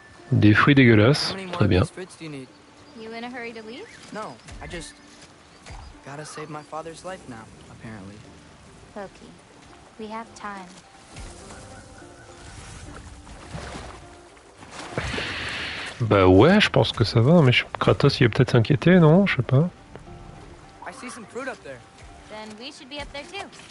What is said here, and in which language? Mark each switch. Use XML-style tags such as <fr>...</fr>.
<fr>Des fruits dégueulasses, très bien.</fr> <en>You in a hurry to leave? No, I just gotta save my father's life now, apparently. Loki, we have time.</en> <fr>Bah ouais, je pense que ça va, mais Kratos il va peut-être s'inquiéter, non? Je sais pas.</fr> <en>I see some fruit up there. Then we should be up there too.</en>